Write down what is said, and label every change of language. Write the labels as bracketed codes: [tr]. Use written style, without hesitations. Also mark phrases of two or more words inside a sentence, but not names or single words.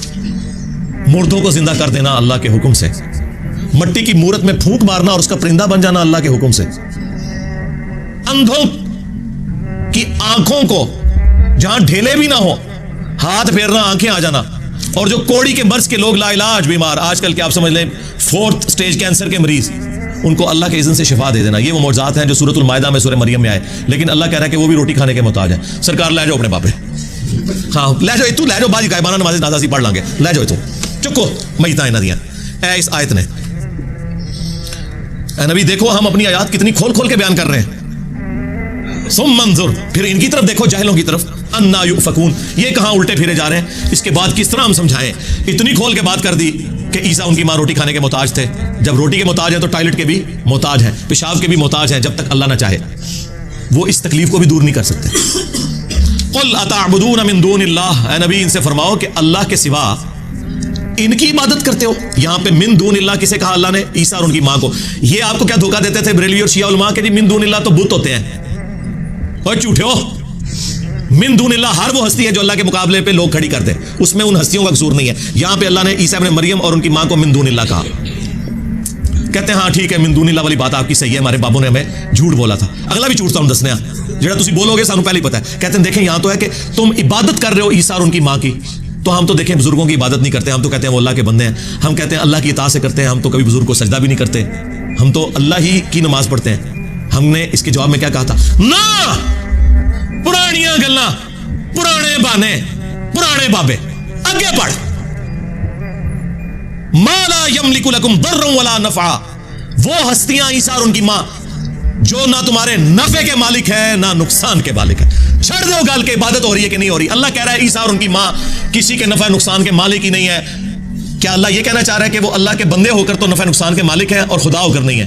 [ur] مردوں کو زندہ کر دینا اللہ کے حکم سے، مٹی کی مورت میں پھونک مارنا اور اس کا پرندہ بن جانا اللہ کے حکم سے، اندھوں کی آنکھوں کو جہاں ڈھیلے بھی نہ ہو ہاتھ پھیرنا، آنکھیں آ جانا، اور جو کوڑی کے مرض کے لوگ لا علاج بیمار، آج کل کے آپ سمجھ لیں 4th سٹیج کینسر کے مریض، ان کو اللہ کے اذن سے شفا دے دینا. یہ وہ معجزات ہیں جو سورۃ المائدہ میں سورہ مریم میں آئے. لیکن اللہ کہہ رہا ہے کہ وہ بھی روٹی کھانے کے محتاج ہیں. [pa] سرکار لے جاؤ اپنے بابے، ہاں لے جاؤ، تو لے جاؤ، باجی غائبانہ نماز نازا سی پڑھ لیں گے، لے جاؤ تو چکو میتاں انہاں دیاں. [ur] اے اس آیت نے، اے نبی دیکھو ہم اپنی آیات کتنی کھول کھول کے بیان کر رہے ہیں. [ar] ثم انظر، [ur] پھر ان کی طرف دیکھو، جاہلوں کی طرف، [ar] انا یؤفکون، [ur] یہ کہاں الٹے پھرے جا رہے ہیں. اس کے بعد کس طرح ہم سمجھائیں؟ اتنی کھول کے بات کر دی کہ عیسیٰ ان کی ماں روٹی کھانے کے محتاج تھے. جب روٹی کے محتاج ہیں تو ٹوائلٹ کے بھی محتاج ہیں, پیشاب کے بھی محتاج ہیں, جب تک اللہ نہ چاہے. وہ اس تکلیف کو بھی دور نہیں کر سکتے. [ar] قل اتعبدون من دون اللہ, [ur] اے نبی ان سے فرماؤ کہ اللہ کے سوا ان کی عبادت کرتے ہو. یہاں پہ [ar] من دون اللہ [ur] کسے کہا اللہ نے؟ عیسیٰ اور ان کی ماں کو. یہ آپ کو کیا دھوکہ دیتے تھے بریلوی اور شیعہ علماء کہ جی [ar] من دون اللہ [ur] تو بت ہوتے ہیں. اور جھوٹے ہو. [ar] من دون اللہ [ur] ہر وہ ہستی ہے جو اللہ کے مقابلے پہ لوگ کھڑی کرتے, اس میں ان ہستیوں کا قصور نہیں ہے. یہاں پہ اللہ نے عیسیٰ ابن مریم اور ان کی ماں کو [ar] من دون اللہ [ur] کہا. کہتے ہیں ہاں ٹھیک ہے [ar] من دون اللہ [ur] والی بات آپ کی صحیح ہے, ہمارے بابوں نے ہمیں جھوٹ بولا تھا. [pa] اگلا بھی جھوٹ ہم دسنے جڑا تسی بولو گے سانو پہلے ہی پتا ہے. [ur] کہتے ہیں دیکھیں یہاں تو ہے کہ تم عبادت کر رہے ہو عیسیٰ اور ان کی ماں کی, تو ہم تو دیکھیں بزرگوں کی عبادت نہیں کرتے, ہم تو کہتے ہیں وہ اللہ کے بندے ہیں, ہم کہتے ہیں اللہ کی اطاعت سے کرتے ہیں, ہم تو کبھی بزرگ کو سجدہ بھی نہیں کرتے, ہم تو اللہ ہی کی نماز پڑھتے ہیں. ہم نے اس کے جواب میں کیا کہا تھا؟ نہ, [pa] پرانیاں گلاں, پرانے بانے, پرانے بابے, آگے پڑھ. [ar] ما لا یملک لکم ضرا ولا نفعا, [ur] وہ ہستیاں عیسیٰ اور ان کی ماں جو نہ تمہارے نفع کے مالک ہے نہ نقصان کے مالک ہے. [pa] چھڑ دو گال [ur] کے عبادت ہو رہی ہے کہ نہیں ہو رہی. اللہ کہہ رہا ہے عیسیٰ اور ان کی ماں کسی کے نفع نقصان کے مالک ہی نہیں ہے. کیا اللہ یہ کہنا چاہ رہا ہے کہ وہ اللہ کے بندے ہو کر تو نفع نقصان کے مالک ہے اور خدا ہو کر نہیں ہے؟